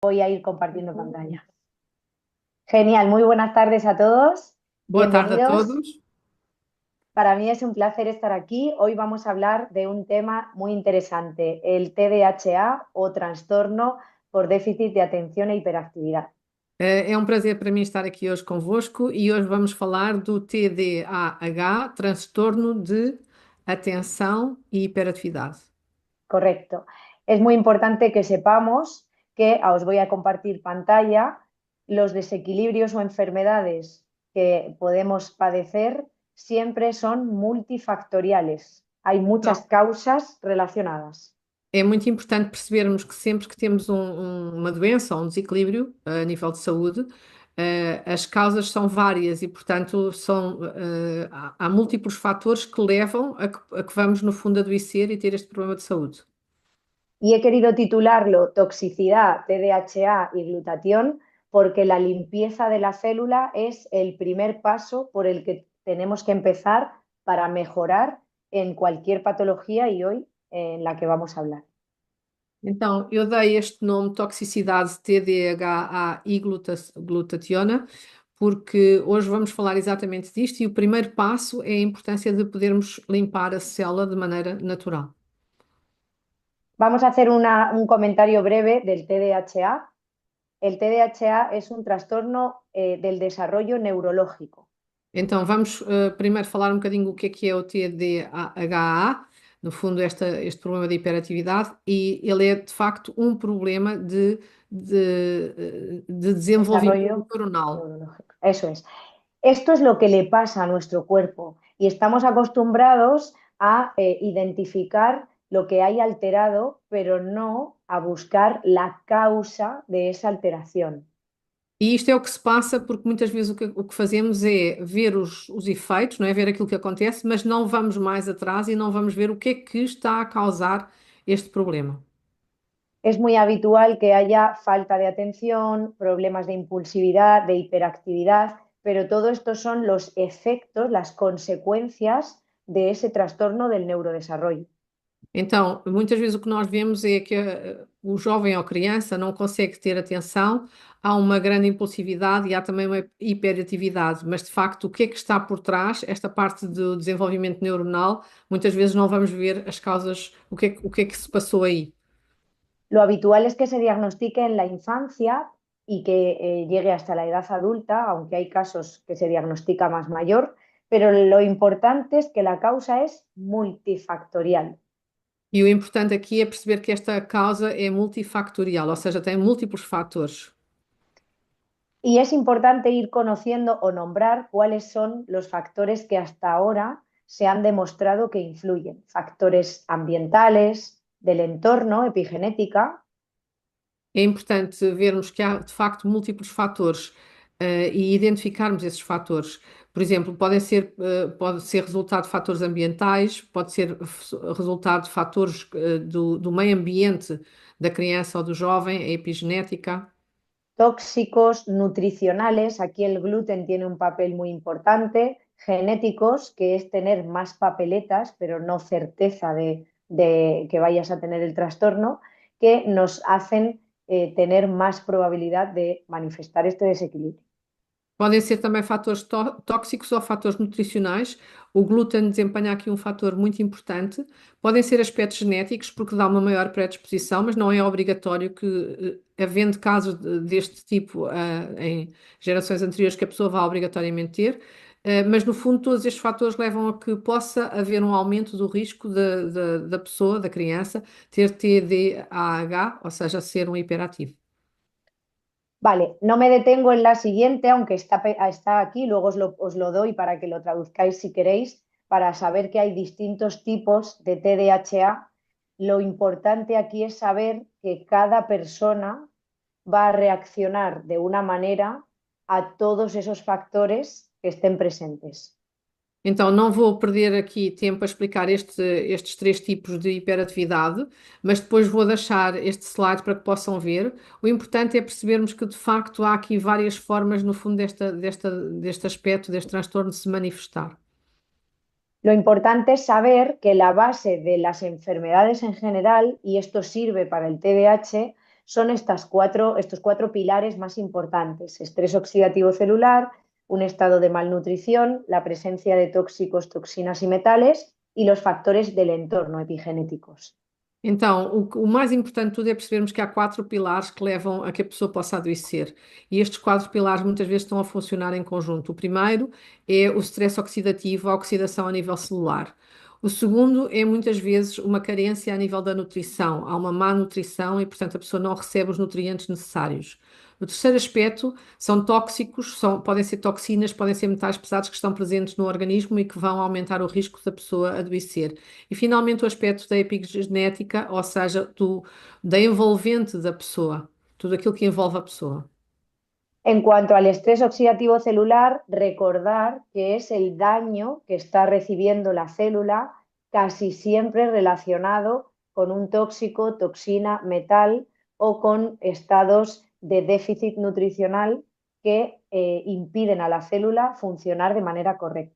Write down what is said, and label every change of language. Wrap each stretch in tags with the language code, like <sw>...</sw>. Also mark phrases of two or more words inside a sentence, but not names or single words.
<es>Voy a ir compartiendo pantalla. Genial, muy buenas tardes a todos.</es> <pt>Boa tarde a</pt> <es>Bienvenidos.</es> <pt>todos.</pt> <es>Para mí es un placer estar aquí. Hoy vamos a hablar de un tema muy interesante, el TDAH o trastorno por déficit de atención e hiperactividad.</es> <pt>É um prazer para mim estar aqui hoje convosco e hoje vamos falar do TDAH, transtorno de atenção e hiperatividade.</pt> <es>Correcto. Es muy importante que sepamos que os voy a compartir pantalla. Los desequilibrios o enfermedades que podemos padecer siempre son multifactoriales. Hay</es> <pt>Então,</pt> <es>muchas causas relacionadas.</es> <pt>é muito importante percebermos que sempre que temos uma doença ou um desequilíbrio a nível de saúde, as causas são várias e, portanto, há múltiplos fatores que levam a que vamos, no fundo, adoecer e ter este problema de saúde.</pt> <es>Y he querido titularlo Toxicidad, TDAH y glutatión porque la limpieza de la célula es el primer paso por el que tenemos que empezar para mejorar en cualquier patología y hoy en la que vamos a hablar.</es> <pt>Então, eu dei este nome toxicidade TDAH e glutationa, porque hoje vamos falar exatamente disto e o primeiro passo é a importância de podermos limpar a célula de maneira natural.</pt> <es>Vamos a hacer un comentario breve del TDAH. El TDAH es un trastorno del desarrollo neurológico.</es> <pt>Então, vamos primeiro falar um bocadinho o que é o TDAH, no fundo, este problema de hiperatividade, e ele é de facto um problema de desenvolvimento</pt> <es>Desarrollo</es> <pt>neuronal.</pt> <es>neurológico. Eso es. Esto es lo que le pasa a nuestro cuerpo y estamos acostumbrados a identificar lo que hay alterado, pero no a buscar la causa de esa alteración.</es> <pt>E isto é o que se passa porque muitas vezes o que fazemos é ver os efeitos, não é? Ver aquilo que acontece, mas não vamos mais atrás e não vamos ver o que é que está a causar este problema.</pt> <es>Es muy habitual que haya falta de atención, problemas de impulsividad, de hiperactividad, pero todo esto son los efectos, las consecuencias de ese trastorno del neurodesarrollo.</es> <pt>Então, muitas vezes o que nós vemos é que o jovem ou criança não consegue ter atenção, há uma grande impulsividade e há também uma hiperatividade, mas de facto o que é que está por trás, esta parte do desenvolvimento neuronal, muitas vezes não vamos ver as causas, o que é que se passou aí.</pt> <es>Lo habitual es que se diagnostique en la infancia y que llegue hasta la edad adulta, aunque hay casos que se diagnostica más mayor, pero lo importante es que la causa es multifactorial.</es> <pt>E o importante aqui é perceber que esta causa é multifactorial, ou seja, tem múltiplos fatores.</pt> <es>Y es importante ir conociendo o nombrar cuáles son los factores que hasta ahora se han demostrado que influyen. Factores ambientales, del entorno, epigenética.</es> <pt>É importante vermos que há de facto múltiplos fatores, e identificarmos esses fatores. Por exemplo, pode ser resultado de fatores ambientais, pode ser resultado de fatores, do meio ambiente da criança ou do jovem, a epigenética.</pt> <es>Tóxicos, nutricionales, aquí el gluten tiene un papel muy importante, genéticos, que es tener más papeletas, pero no certeza de que vayas a tener el trastorno, que nos hacen tener más probabilidad de manifestar este desequilibrio.</es> <pt>Podem ser também fatores tóxicos ou fatores nutricionais. O glúten desempenha aqui um fator muito importante. Podem ser aspectos genéticos, porque dá uma maior predisposição, mas não é obrigatório que, havendo casos deste tipo, em gerações anteriores, que a pessoa vá obrigatoriamente ter. Mas, no fundo, todos estes fatores levam a que possa haver um aumento do risco da pessoa, da criança, ter TDAH, ou seja, ser um hiperativo.</pt> <es>Vale, no me detengo en la siguiente, aunque está aquí, luego os lo doy para que lo traduzcáis si queréis, para saber que hay distintos tipos de TDAH. Lo importante aquí es saber que cada persona va a reaccionar de una manera a todos esos factores que estén presentes.</es> <pt>Então, não vou perder aqui tempo a explicar estes três tipos de hiperatividade, mas depois vou deixar este slide para que possam ver. O importante é percebermos que, de facto, há aqui várias formas, no fundo, deste aspecto, deste transtorno de se manifestar.</pt> <es>Lo importante es saber que la base de las enfermedades en general, y esto sirve para el TDAH, son estos cuatro pilares más importantes: estrés oxidativo celular, un estado de malnutrición, la presencia de tóxicos, toxinas y metales y los factores del entorno epigenéticos.</es> <pt>Então, o mais importante de tudo é percebermos que há quatro pilares que levam a que a pessoa possa adoecer. E estes quatro pilares muitas vezes estão a funcionar em conjunto. O primeiro é o stress oxidativo, a oxidação a nível celular. O segundo é muitas vezes uma carência a nível da nutrição. Há uma má nutrição e, portanto, a pessoa não recebe os nutrientes necessários. O terceiro aspecto são tóxicos, podem ser toxinas, podem ser metais pesados que estão presentes no organismo e que vão aumentar o risco da pessoa adoecer. E finalmente o aspecto da epigenética, ou seja, da envolvente da pessoa, tudo aquilo que envolve a pessoa.</pt> <es>En cuanto al estrés oxidativo celular, recordar que es el daño que está recibiendo la célula, casi siempre relacionado con un tóxico, toxina, metal o con estados de déficit nutricional que impiden a la célula funcionar de manera correcta.</es>